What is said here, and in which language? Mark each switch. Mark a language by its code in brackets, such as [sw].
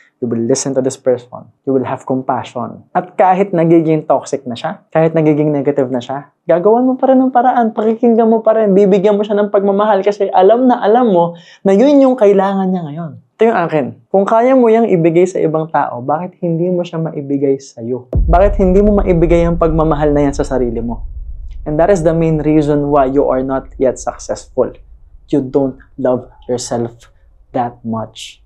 [en] You will listen to this person. You will have compassion. [tl] At kahit nagiging toxic na siya, kahit nagiging negative na siya, gagawan mo pa rin ng paraan, pakikinggan mo pa rin, bibigyan mo siya ng pagmamahal kasi alam mo na yun yung kailangan niya ngayon. Ito yung akin. Kung kaya mo yung ibigay sa ibang tao, bakit hindi mo siya maibigay sa'yo? Bakit hindi mo maibigay ang pagmamahal na yan sa sarili mo? [en] And that is the main reason why you are not yet successful. You don't love yourself that much.